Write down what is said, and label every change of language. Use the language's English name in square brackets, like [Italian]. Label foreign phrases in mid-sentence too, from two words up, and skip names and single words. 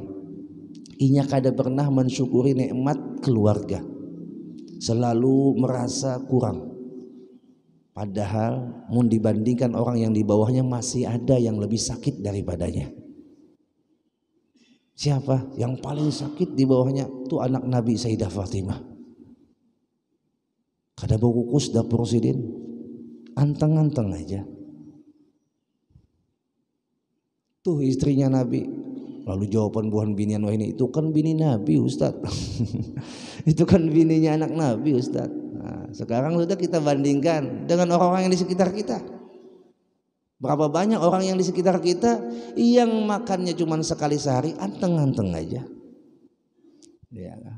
[Banjar] Inya kada pernah mensyukuri nikmat keluarga, selalu merasa kurang. Padahal mun dibandingkan orang yang di bawahnya masih ada yang lebih sakit daripadanya. Siapa? [Indonesian] Yang paling sakit di bawahnya itu anak Nabi Sayyidah Fatimah. [Banjar] Kada bekukus dapur sidin, anteng-anteng aja. [Indonesian] Tuh istrinya Nabi. [Banjar] Lalu jawaban buhan binian, wah ini itu kan bini Nabi Ustaz. Itu kan bininya anak Nabi Ustaz. [Indonesian] Nah, sekarang sudah kita bandingkan dengan orang-orang yang di sekitar kita. Berapa banyak orang yang di sekitar kita yang makannya cuma sekali sehari, anteng-anteng aja. Ya.